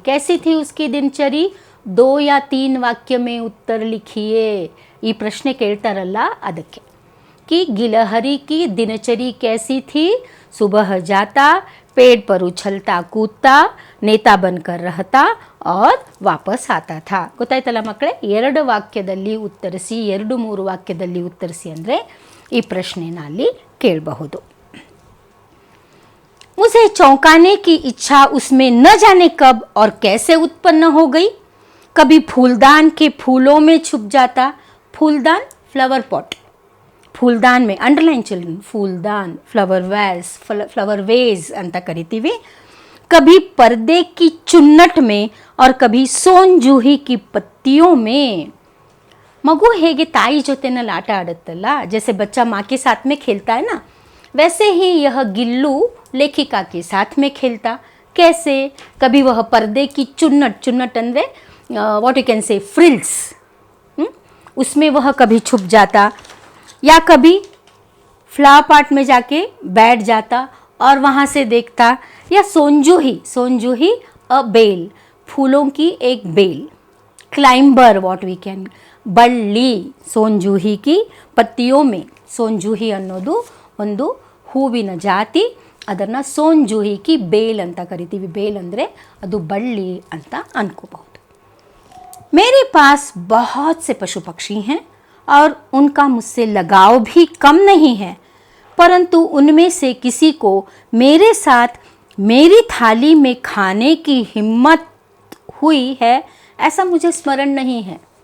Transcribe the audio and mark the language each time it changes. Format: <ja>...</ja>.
<hi>कैसी थी उसकी दिनचरी? 2 या 3 वाक्य में उत्तर लिखिए.</hi> <kn>ಈ ಪ್ರಶ್ನೆ ಕೇಳ್ತಾರಲ್ಲ ಅದಕ್ಕೆ,</kn> <hi>कि गिलहरी की दिनचरी कैसी थी? सुबह जाता, पेड़ पर उछलता कूदता, नेता बनकर रहता और वापस आता था.</hi> <kn>ಗೊತ್ತಾಯ್ತಲ್ಲ ಮಕ್ಕಳೇ? 2 ವಾಕ್ಯದಲ್ಲಿ ಉತ್ತರಿಸಿ, 2-3 ವಾಕ್ಯದಲ್ಲಿ ಉತ್ತರಿಸಿ ಅಂದರೆ ಈ ಪ್ರಶ್ನೆನ ಅಲ್ಲಿ ಕೇಳಬಹುದು.</kn> <hi>मुझे चौंकाने की इच्छा उसमें न जाने कब और कैसे उत्पन्न हो गई. कभी फूलदान के फूलों में छुप जाता. फूलदान, फ्लावर पॉट, फूलदान में</hi> <en>underline children,</en> <hi>फूलदान, फ्लावर वेज</hi> <kn>ಅಂತ ಕರಿತೀವಿ.</kn> <hi>कभी पर्दे की चुन्नट में और कभी सोन जूही की पत्तियों में.</hi> <kn>मगु ಹೇಗೆ ತಾಯಿ ಜೊತೆನಲ್ಲಿ ಆಟ ಆಡುತ್ತಲ್ಲ,</kn> <hi>जैसे बच्चा माँ के साथ में खेलता है ना, वैसे ही यह गिल्लू लेखिका के साथ में खेलता. कैसे? कभी वह पर्दे की चुन्नट</hi> <kn>ಅಂದರೆ</kn> <en>what you can say frills,</en> <hi>उसमें वह कभी छुप जाता, या कभी फ्लावर पॉट में जाके बैठ जाता और वहाँ से देखता. या सोनजूही अ बेल, फूलों की एक bell,</hi> <en>climber what we can,</en> <kn>ಬಳ್ಳಿ,</kn> <hi>ಸೋಂಜೂಹಿ ಕಿ ಪತ್ತಿಯೋ ಮೇ.</hi> <kn>ಸೋಂಜೂಹಿ ಅನ್ನೋದು ಒಂದು ಹೂವಿನ ಜಾತಿ, ಅದನ್ನು ಸೋಂಜೂಹಿ ಕಿ ಬೇಲ್ ಅಂತ ಕರಿತೀವಿ. ಬೇಲ್ ಅಂದರೆ ಅದು ಬಳ್ಳಿ ಅಂತ ಅನ್ಕೋಬಹುದು.</kn> <hi>मेरे पास बहुत से पशु पक्षी हैं और उनका मुझसे लगाव भी कम नहीं है, परंतु उनमें से किसी को मेरे साथ मेरी थाली में खाने की हिम्मत हुई है ऐसा मुझे स्मरण नहीं है.</hi>